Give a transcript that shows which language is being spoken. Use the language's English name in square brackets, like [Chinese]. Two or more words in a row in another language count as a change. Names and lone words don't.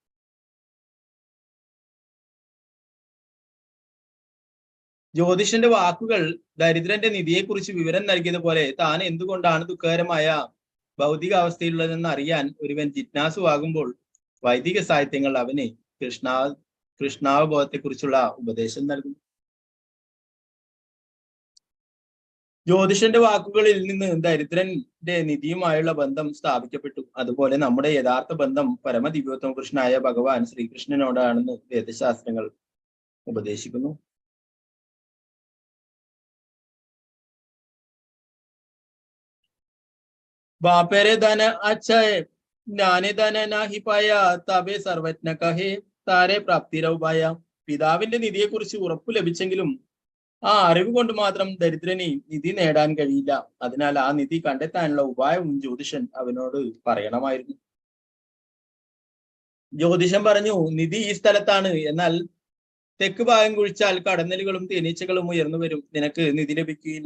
[Malayalam] ജ്യോതിഷന്റെ വാക്കുകൾ ദരിദ്രന്റെ നിധിയെക്കുറിച്ച് വിവരം നൽകിയതുപോലെ താൻ എന്തുകൊണ്ടാണ് ദുഃഖകരമായ ഭൗതിക അവസ്ഥയിലുള്ളതെന്ന് അറിയാൻ ഒരുവൻ ജിജ്ഞാസുവാകുമ്പോൾ വൈദിക സാഹിത്യങ്ങൾ അവന് കൃഷ്ണാവബോധത്തെക്കുറിച്ചുള്ള ഉപദേശം നൽകുന്നു. ജ്യോതിഷന്റെ വാക്കുകളിൽ നിന്ന് ദരിദ്രന്റെ നിധിയുമായുള്ള ബന്ധം സ്ഥാപിക്കപ്പെട്ടു. അതുപോലെ നമ്മുടെ യഥാർത്ഥ ബന്ധം പരമദിവ്യോത്തമ കൃഷ്ണനായ ഭഗവാൻ ശ്രീകൃഷ്ണനോടാണെന്ന് വേദശാസ്ത്രങ്ങൾ ഉപദേശിക്കുന്നു. [Bangla] বাপেরে ধন অচ্ছা হৈ জ্ঞানে ধন নাহি পায়া তবে সর্বজ্ঞ কহে তারে প্রাপ্তিরৌপায়. [Malayalam] പിതാവിന്റെ നിധിയെക്കുറിച്ച് ഉറപ്പു ലഭിച്ചെങ്കിലും ആ അറിവ് കൊണ്ട് മാത്രം ദരിദ്രന് നിധി നേടാൻ കഴിയില്ല. അതിനാൽ ആ നിധി കണ്ടെത്താനുള്ള ഉപായവും ജ്യോതിഷൻ അവനോട് പറയണമായിരുന്നു. ജ്യോതിഷൻ പറഞ്ഞു, നിധി ഈ സ്ഥലത്താണ്, എന്നാൽ തെക്ക് ഭാഗം കുഴിച്ചാൽ കടന്നലുകളും തേനീച്ചകളും ഉയർന്നു വരും, നിനക്ക് നിധി ലഭിക്കുകയില്ല.